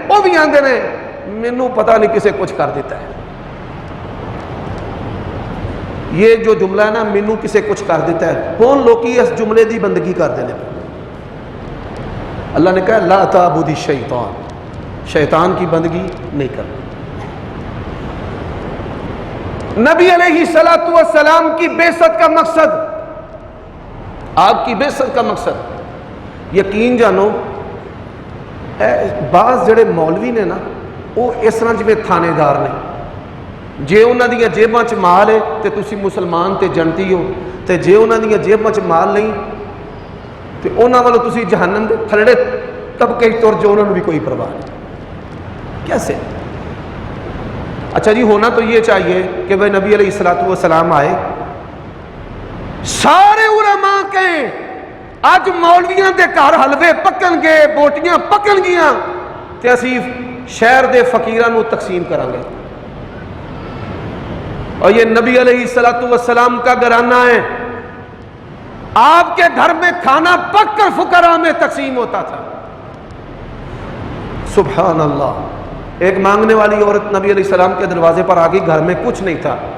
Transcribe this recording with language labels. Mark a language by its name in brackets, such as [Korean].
[Punjabi] وہ بھی آندے نے مینوں پتہ نہیں کسے کچھ کر دیتا ہے. یہ جو جملہ ہے نا، مینوں کسے کچھ کر دیتا ہے، کون لوکی اس جملے دی بندگی کر دینے. [Urdu] اللہ نے کہا [Arabic] لا تعبد الشیطان، [Urdu] شیطان کی بندگی نہیں کرنا. نبی علیہ الصلوۃ والسلام کی بعثت کا مقصد، [Punjabi] آپ کی بعثت کا مقصد، یقین جانو بعض جڑے مولوی نے نا وہ اس طرح جویں تھانے دار نے، جے انہاں دیاں جیباں چ مال ہے تے تسی مسلمان تے جنتی ہو، تے جے انہاں دیاں جیباں چ مال نہیں تے انہاں والوں تسی جہنم دے تھلڑے طبقے تر جو، انہاں نوں بھی کوئی پرواہ نہیں. [Urdu] کیسے؟ اچھا جی، ہونا تو یہ چاہیے کہ وہ نبی علیہ الصلوۃ والسلام آئے، [Punjabi] سارے علماء کہیں اج مولویاں دے گھر حلوے پکن گے، بوٹیاں پکن گیاں تے اسی شہر دے فقیراں نوں تقسیم کران گے. [Urdu] اور یہ نبی علیہ الصلوۃ والسلام کا گھرانہ ہے، آپ کے گھر میں کھانا پک کر فقراء میں تقسیم ہوتا تھا. سبحان اللہ. ایک مانگنے والی عورت نبی علیہ السلام کے دروازے پر آ گئی، گھر میں کچھ نہیں تھا.